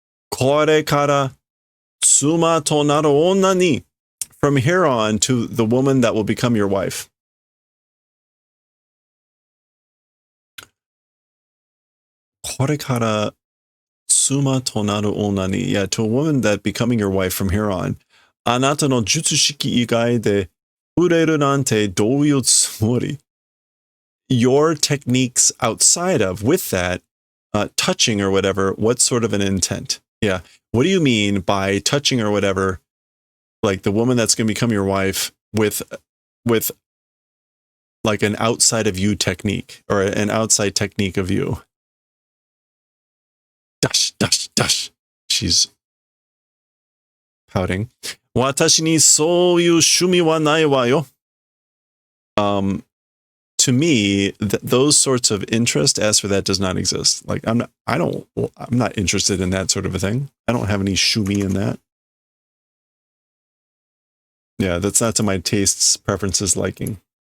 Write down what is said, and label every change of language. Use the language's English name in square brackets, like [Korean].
[Japanese] これから妻となる女に [English] from here on to the woman that will become your wife. [Japanese] これから妻となる女に [English] yeah, to a woman that becoming your wife from here on. [Japanese] あなたの術式以外で触れるなんてどういうつもり? [English] Your techniques outside of, with that, touching or whatever, what sort of an intent? Yeah. What do you mean by touching or whatever, like the woman that's going to become your wife with like an outside of you technique or an outside technique of you? Dash, dash, dash. She's pouting. [Japanese] 私にそういう趣味はないわよ. [English] To me, those sorts of interest, as for that, does not exist. Like I'm not interested in that sort of a thing. I don't have any shumi in that. Yeah, that's not to my tastes, preferences, liking.